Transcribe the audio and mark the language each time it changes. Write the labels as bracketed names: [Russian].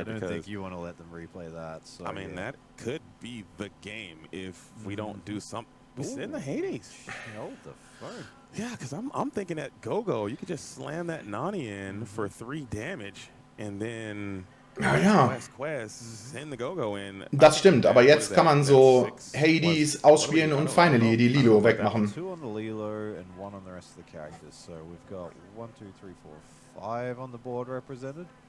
[English] I don't think you want to let them replay that. So I mean, that could be the game if we don't do something. We send the Hades. Hold the phone. Yeah, because I'm thinking that Go-Go, you could just slam that Nani in for 3 damage. And then send the Go-Go in. [German] Das stimmt, aber jetzt kann man so Hades ausspielen und finally die Lilo wegmachen. [English] 2 on the Lilo and 1 on the rest of the characters. So we've got 1, 2, 3, 4, 5 on the board represented.